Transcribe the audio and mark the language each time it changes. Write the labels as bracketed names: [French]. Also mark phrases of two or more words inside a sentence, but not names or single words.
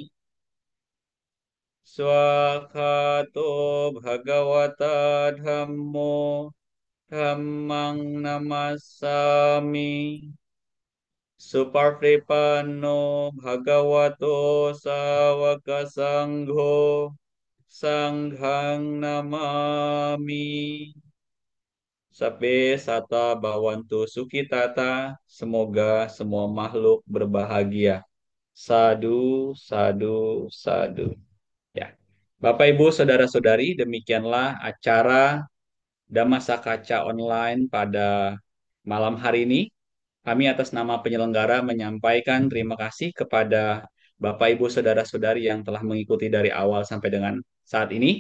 [Pali] swakato bhagawata dhammo dhammang namassami Suparipano bhagavato sawaka sangho sanghang namami. Sabe sata bawantu sukitata, [Indonesian] semoga semua makhluk berbahagia. [Pali] Sadu, sadu, sadu. [Indonesian] Ya. Bapak Ibu, saudara-saudari, demikianlah acara Dhammasakaca online pada malam hari ini. Kami atas nama penyelenggara menyampaikan terima kasih kepada Bapak Ibu Saudara-saudari yang telah mengikuti dari awal sampai dengan saat ini.